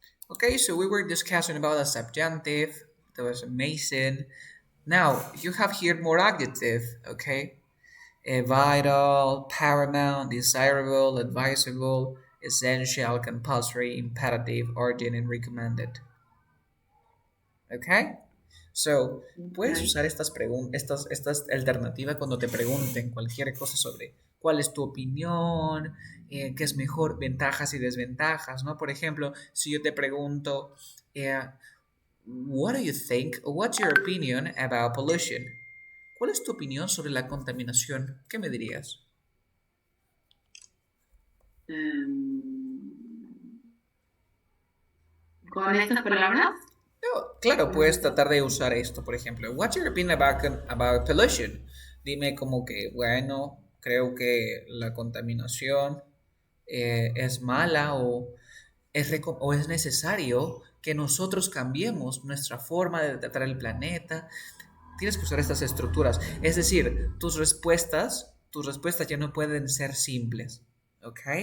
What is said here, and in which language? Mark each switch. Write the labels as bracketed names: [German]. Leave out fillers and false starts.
[English] Okay, so we were discussing about a subjunctive. That was amazing. Now, you have here more adjective, okay? Vital, paramount, desirable, advisable, essential, compulsory, imperative, urgent, and recommended. Okay? [Spanish] So, puedes [English] Okay. [Spanish] usar estas alternativas cuando te pregunten cualquier cosa sobre cuál es tu opinión, qué es mejor, ventajas y desventajas, ¿no? Por ejemplo, si yo te pregunto, [English] eh, what do you think, or what's your opinion about pollution? [Spanish] ¿Cuál es tu opinión sobre la contaminación? ¿Qué me dirías? Em, con estas palabras, Claro, con puedes estas. tratar de usar esto, por ejemplo. [English] What's your opinion about pollution? [Spanish] Dime como que, bueno, creo que la contaminación es mala o es necesario que nosotros cambiemos nuestra forma de tratar el planeta. Tienes que usar estas estructuras. Es decir, tus respuestas ya no pueden ser simples, ¿ok?